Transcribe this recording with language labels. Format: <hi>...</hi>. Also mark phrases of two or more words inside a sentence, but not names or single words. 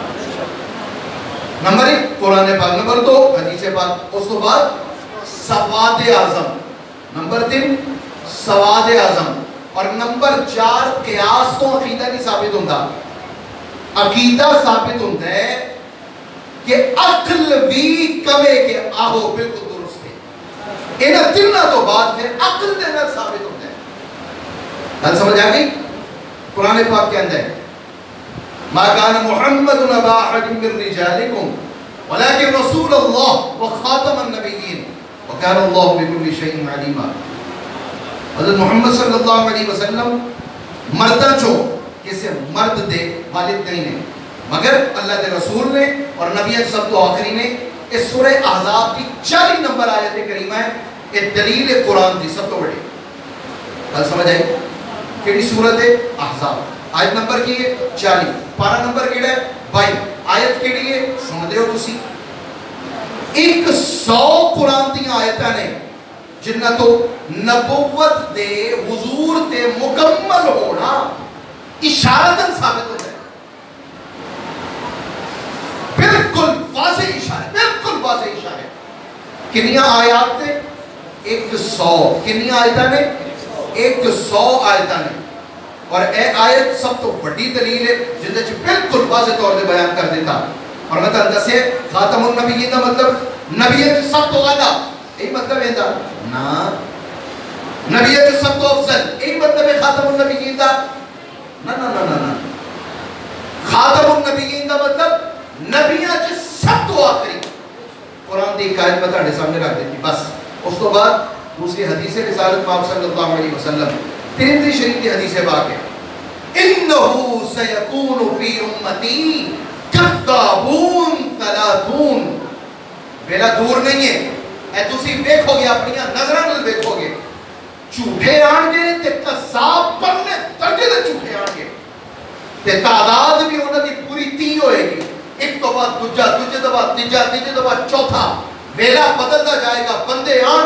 <ur>نمبر 1 قرآن پاک، نمبر 2 حدیث پاک، اس تو بعد سواد اعظم، نمبر 3 سواد اعظم، اور نمبر 4 قیاس تو عقیدہ نہیں ثابت ہوتا۔</ur> <pa>عقیدہ ثابت ہوتا ہے کہ عقل بھی کمے کہ آہو بالکل درست ہے، انہاں تینوں تو بعد پھر عقل دے نال ثابت ہوتا ہے۔ گل سمجھ آ گئی؟</pa> <ur>قرآن پاک کے اندر</ur> <ar>ما كان محمد ابا احد من رجالكم ولكن رسول الله وخاتم النبيين وكان الله بكل شيء عليما۔</ar> <pa>حضرت محمد صلی اللہ علیہ وسلم مردہ چو کسی مرد دے والد نہیں نے، مگر اللہ دے رسول نے اور نبی سب تو آخری نے۔</pa> <ur>اس سورہ احزاب کی 40 نمبر آیت کریمہ ہے، یہ دلیل</ur> <pa>قرآن دی سب تو بڑی۔ کل سمجھ آئی؟ کیڑی سورت ہے؟ احزاب، آیت نمبر کی ہے 40، پارہ نمبر کیڑا ہے 22، آیت کیڑی ہے سن دے ہو تسی۔ 100 قرآن دی آیتاں نے جنہ تو نبوت دے حضور تے مکمل ہونا اشارتاً ثابت ہوتا ہے، بالکل واضح اشارہ، بالکل واضح اشارہ۔ کنیاں آیات نے 100، کنیاں آیتاں نے 100 آیتاں نے اور اے آیت سب تو بڑی دلیل ہے جندے چ بالکل واضح طور پہ بیان کر دیتا اور میں تھانوں دسے خاتم النبیین دا مطلب نبیت سب تو اعلیٰ یہی مطلب ہے دا نا نبیت سب تو افضل یہی مطلب ہے خاتم النبیین دا نا نا نا نا خاتم النبیین دا مطلب نبیاں چ سب تو آخری قرآن دی ایک آیت میں تھوڑے سامنے رکھ دیتی بس اس تو بعد دوسری حدیث رسالت پاک صلی اللہ علیہ وسلم ترمذی شریف کی حدیث پاک ہے</pa> <ar>انہو سیکون فی امتی کذابون ثلاثون</ar> <pa>ویلا دور نہیں ہے اے تسی دیکھو گے اپنی نظران نال دیکھو گے جھوٹے آن گے تے کذاب بننے تڑکے تے جھوٹے آن گے تے تعداد بھی انہاں دی پوری 30 ہوئے گی ایک تو بعد دوجہ دبا تیجا دبا چوتھا ویلا بدلتا جائے گا بندے آن</pa>